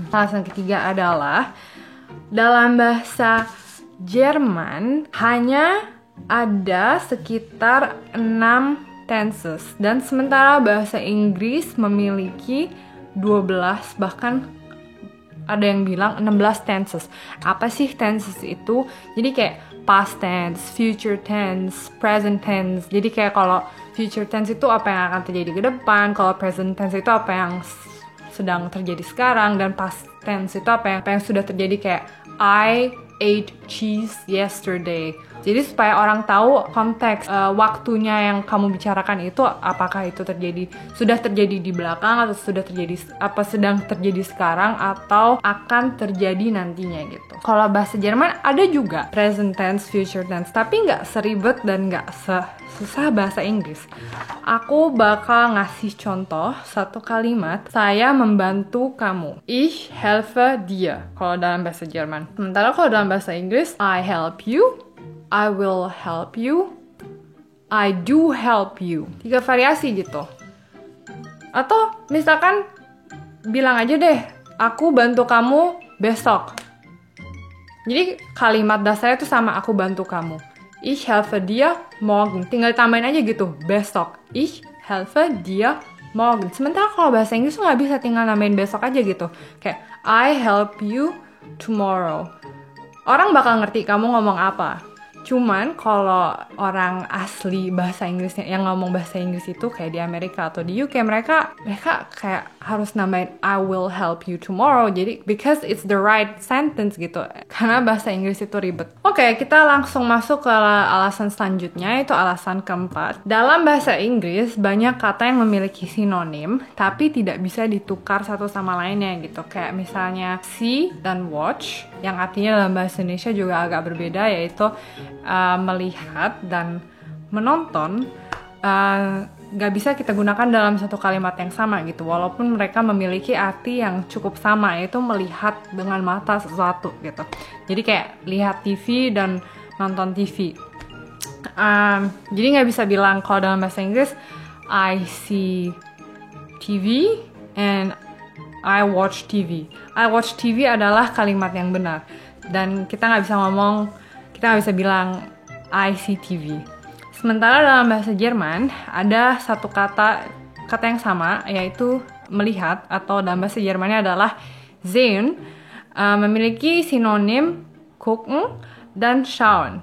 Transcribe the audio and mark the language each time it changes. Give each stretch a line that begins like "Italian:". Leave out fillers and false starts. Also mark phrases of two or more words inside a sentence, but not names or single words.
Indonesian: Alasan ketiga adalah dalam bahasa Jerman hanya ada sekitar 6 tenses, dan sementara bahasa Inggris memiliki 12, bahkan ada yang bilang 16 tenses. Apa sih tenses itu? Jadi kayak
English: past tense, future tense, present tense.
Indonesian: Jadi kayak kalau
English: future tense
Indonesian: itu apa yang akan terjadi ke depan, kalau
English: present tense
Indonesian: itu apa yang sedang terjadi sekarang, dan
English: past tense
Indonesian: itu apa yang sudah terjadi, kayak
English: I ate cheese yesterday.
Indonesian: Jadi supaya orang tahu konteks waktunya yang kamu bicarakan itu apakah itu sudah terjadi di belakang atau sedang terjadi sekarang atau akan terjadi nantinya gitu. Kalau bahasa Jerman ada juga
English: present tense, future tense,
Indonesian: tapi nggak seribet dan nggak susah bahasa Inggris. Aku bakal ngasih contoh satu kalimat, saya membantu kamu.
German: Ich helfe dir
Indonesian: kalau dalam bahasa Jerman. Sementara kalau dalam bahasa Inggris,
English: I help you, I will help you, I do help you.
Indonesian: 3 variasi gitu. Atau misalkan bilang aja deh, aku bantu kamu besok. Jadi kalimat dasarnya itu sama, aku bantu kamu.
German: Ich helfe dir morgen.
Indonesian: Tinggal tambahin aja gitu, besok.
German: Ich helfe dir morgen.
Indonesian: Sementara kalau bahasa Inggris tuh nggak bisa tinggal nambahin besok aja gitu.
English: Kayak I help you tomorrow.
Indonesian: Orang bakal ngerti kamu ngomong apa. Cuman kalau orang asli bahasa Inggrisnya yang ngomong bahasa Inggris itu kayak di Amerika atau di UK, mereka kayak harus nambahin
English: I will help you tomorrow. Jadi because it's the right sentence gitu.
Indonesian: Karena bahasa Inggris itu ribet. Oke, kita langsung masuk ke alasan selanjutnya, itu alasan keempat. Dalam bahasa Inggris banyak kata yang memiliki sinonim tapi tidak bisa ditukar satu sama lainnya gitu. Kayak misalnya see dan watch yang artinya dalam bahasa Indonesia juga agak berbeda, yaitu melihat dan menonton gak bisa kita gunakan dalam satu kalimat yang sama gitu, walaupun mereka memiliki arti yang cukup sama, yaitu melihat dengan mata sesuatu gitu. Jadi kayak lihat TV dan nonton TV. Jadi gak bisa bilang kalau dalam bahasa Inggris
English: I see TV and I watch TV. I watch TV
Indonesian: adalah kalimat yang benar, dan kita gak bisa bilang
English: I see TV.
Indonesian: Sementara dalam bahasa Jerman ada satu kata yang sama, yaitu melihat, atau dalam bahasa Jermannya adalah sehen, memiliki sinonim gucken dan schauen.